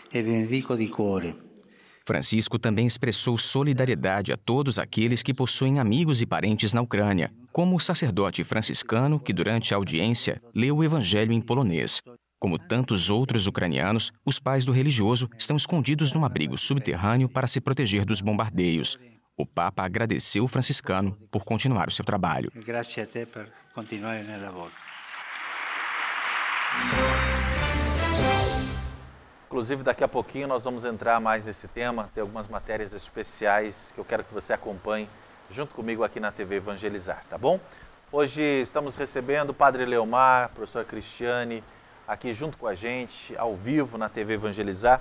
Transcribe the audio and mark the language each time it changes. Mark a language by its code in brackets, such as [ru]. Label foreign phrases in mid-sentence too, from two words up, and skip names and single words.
[pt] Francisco também expressou solidariedade a todos aqueles que possuem amigos e parentes na Ucrânia, como o sacerdote franciscano que, durante a audiência, leu o evangelho em polonês. Como tantos outros ucranianos, os pais do religioso estão escondidos num abrigo subterrâneo para se proteger dos bombardeios. O Papa agradeceu o franciscano por continuar o seu trabalho. [it] Grazie a te per continuare nel lavoro. [pt] Inclusive, daqui a pouquinho nós vamos entrar mais nesse tema, tem algumas matérias especiais que eu quero que você acompanhe junto comigo aqui na TV Evangelizar, tá bom? Hoje estamos recebendo o Padre Leomar, a professora Cristiane, aqui junto com a gente, ao vivo na TV Evangelizar.